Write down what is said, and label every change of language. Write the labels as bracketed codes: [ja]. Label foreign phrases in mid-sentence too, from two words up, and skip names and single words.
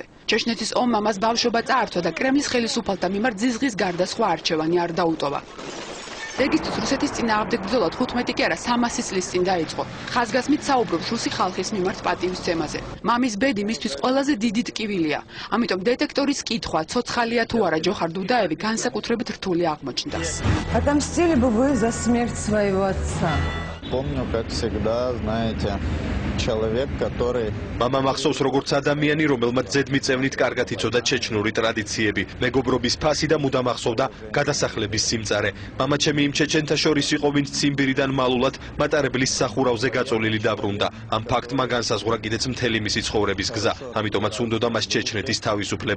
[ka] ჩეჩნეთის ომმა მას ბავშვობა წაართვა და კრემლის ხელისუფალთა მიმართ ძიზღის გარდა სხვა არჩევანი არ დაუტოვა. დეგისთვის რუსეთის წინააღმდეგ ბრძოლა 15 კი არა 300 წლის წინ დაიწყო. ხაზგასმით საუბრობს რუსი ხალხის მიმართ პატივისცემაზე. მამის ბედი მისთვის ყველაზე დიდი ტკივილია. ამიტომ დეტექტორის კითხვა, ცოცხალია თუ არა ჯოხარ დუდაევი განსაკუთრებით რთული აღმოჩნდა. [ru] Отомстили бы вы за смерть своего отца? Помню, как всегда, знаете, человек, который [ka] მამა მახსოვს როგორც ადამიანი, რომელმაც ზედმიწევნით კარგად იცოდა ჩეჩნური ტრადიციები, მეგობრობის ფასი და მუდამ ახსოვდა გადასახლების სიმწარე. მამა ჩემი იმ ჩეჩენთა შორის იყო, ვინც ციმბირიდან მალულად მატარებლის სახურავზე გაწოლილი დაბრუნდა. ამ ფაქტმა განსაზღვრა კიდეც მთელი მისი ცხოვრების გზა, ამიტომაც უნდოდა მას ჩეჩნეთის თავისუფლება.